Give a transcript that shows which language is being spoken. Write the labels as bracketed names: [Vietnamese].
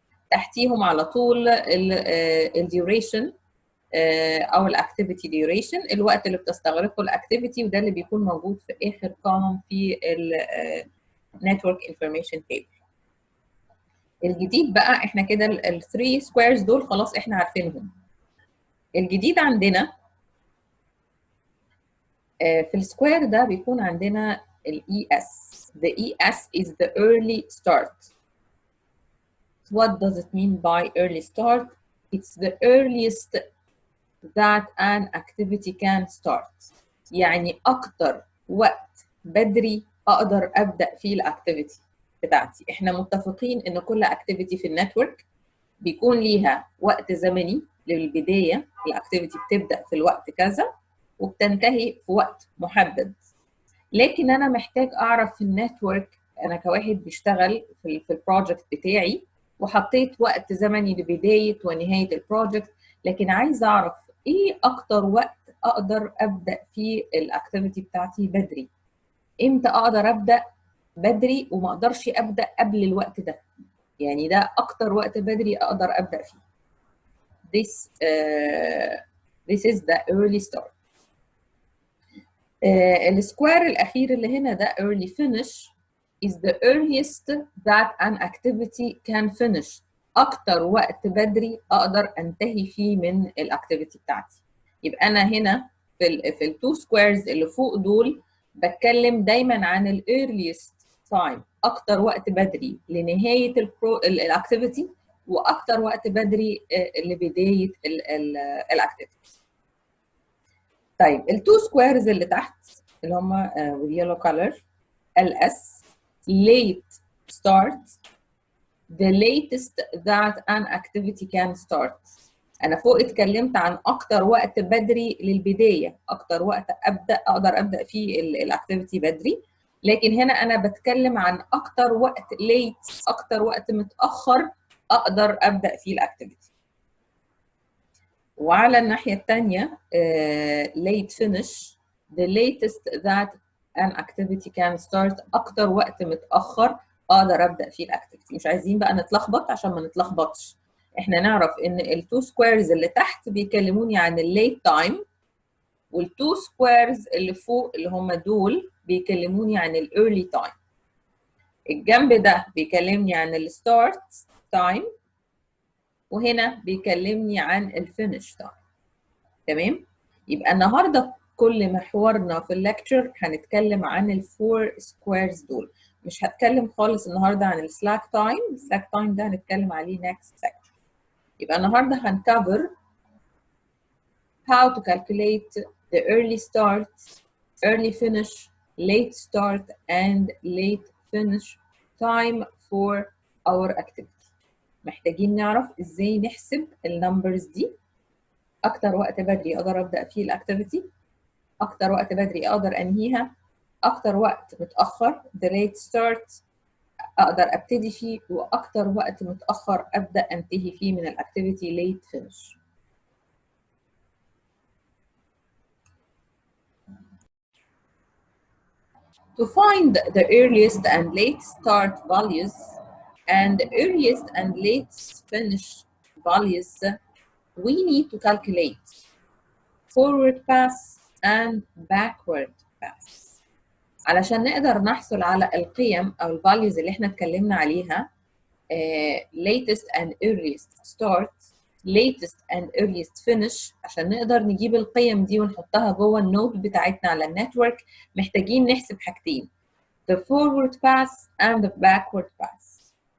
[Arabic] تحتيهم على طول الديوريشن او الاكتيفيتي ديوريشن، الوقت اللي بتستغرقه الاكتيفيتي، وده اللي بيكون موجود في اخر كولوم في النتورك انفورميشن تيبل. الجديد بقى احنا كده الثري سكويرز دول خلاص احنا عارفينهم. الجديد عندنا في السكوير ده بيكون عندنا ال ES. [English] The ES is the early start. What does it mean by early start? It's the earliest that an activity can start. [Arabic] يعني أكتر وقت بدري أقدر أبدأ فيه الأكتيفيتي بتاعتي. إحنا متفقين إن كل أكتيفيتي في النتورك بيكون ليها وقت زمني للبداية، الأكتيفيتي بتبدأ في الوقت كذا وبتنتهي في وقت محدد. لكن انا محتاج اعرف في النتورك، انا كواحد بيشتغل في البروجكت بتاعي وحطيت وقت زمني لبدايه ونهايه البروجكت، لكن عايز اعرف ايه اكتر وقت اقدر ابدا فيه الاكتيفيتي بتاعتي بدري. امتى اقدر ابدا بدري وما اقدرش ابدا قبل الوقت ده، يعني ده اكتر وقت بدري اقدر ابدا فيه. [English] This is the early start. [Arabic] السكوير الأخير اللي هنا ده [English] early finish is the earliest that an activity can finish. [Arabic] أكتر وقت بدري أقدر أنتهي فيه من الأكتيفيتي بتاعتي. يبقى أنا هنا في التو سكويرز اللي فوق دول بتكلم دايما عن ال [English] earliest time، [Arabic] أكتر وقت بدري لنهاية الأكتيفيتي وأكتر وقت بدري لبداية الأكتيفيتي. طيب التو سكويرز اللي تحت اللي هم [English] with yellow color LS late start the latest that an activity can start. [Arabic] أنا فوق اتكلمت عن أكتر وقت بدري للبداية، أكتر وقت أقدر أبدأ فيه الأكتيفيتي بدري، لكن هنا أنا بتكلم عن أكتر وقت late، أكتر وقت متأخر أقدر أبدأ فيه الأكتيفيتي. وعلى الناحية الثانية [English] late finish the latest that an activity can start، [Arabic] أكتر وقت متأخر أقدر أبدأ فيه الأكتيفيتي. مش عايزين بقى نتلخبط عشان ما نتلخبطش، إحنا نعرف إن التو سكويرز اللي تحت بيكلموني عن الليت تايم، والتو سكويرز اللي فوق اللي هم دول بيكلموني عن الايرلي تايم. الجنب ده بيكلمني عن الستارت تايم، وهنا بيكلمني عن الفينش تايم. تمام؟ يبقى النهارده كل محورنا في الليكتشر هنتكلم عن الفور سكويرز دول. مش هتكلم خالص النهارده عن السلاك تايم، السلاك تايم ده هنتكلم عليه [English] next section. [Arabic] يبقى النهارده هنكفر [English] how to calculate the early start, early finish, late start and late finish time for our activity. [Arabic] محتاجين نعرف ازاي نحسب النمبرز دي. اكتر وقت بدري اقدر ابدا فيه الاكتيفيتي، اكتر وقت بدري اقدر انهيها، اكتر وقت متاخر [English] the late start [Arabic] اقدر ابتدي فيه، واكتر وقت متاخر ابدا انتهي فيه من الاكتيفيتي [English] late finish. To find the earliest and late start values and the earliest and late finish values, we need to calculate forward pass and backward pass. [Arabic] علشان نقدر نحصل على القيم أو الفاليوز اللي احنا اتكلمنا عليها [English] latest and earliest start latest and earliest finish [Arabic] عشان نقدر نجيب القيم دي ونحطها جوه النود بتاعتنا على النتورك محتاجين نحسب حاجتين [English] the forward pass and the backward pass.